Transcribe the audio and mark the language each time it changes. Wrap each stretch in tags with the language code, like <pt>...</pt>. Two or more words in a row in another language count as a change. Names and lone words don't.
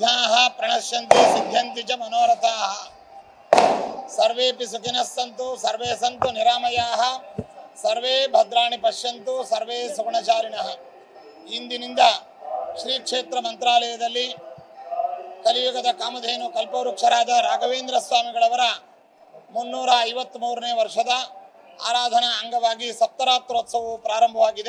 <sa>प्राणाः प्रणश्यन्ति सिद्ध्यन्ति च मनोरथाः सर्वेपि सुखिनः सन्तु सर्वे सन्तु निरामयाः सर्वे ಭದ್ರಾಣಿ ಪಶ್ಯಂತು ಸರ್ವೇ ಸುಗುಣಚಾರಿಣಃ.</sa> <kn>ಇಂದಿನಿಂದ ಶ್ರೀ ಕ್ಷೇತ್ರ ಮಂತ್ರಾಲಯದಲ್ಲಿ ಕಲಿಯುಗದ ಕಾಮಧೇನು ಕಲ್ಪವೃಕ್ಷರಾದ ರಾಘವೇಂದ್ರ ಸ್ವಾಮಿಗಳವರ 353ನೇ ವರ್ಷದ ಆರಾಧನಾ ಅಂಗವಾಗಿ ಸಪ್ತರಾತ್ರೋತ್ಸವವು ಪ್ರಾರಂಭವಾಗಿದೆ.</kn>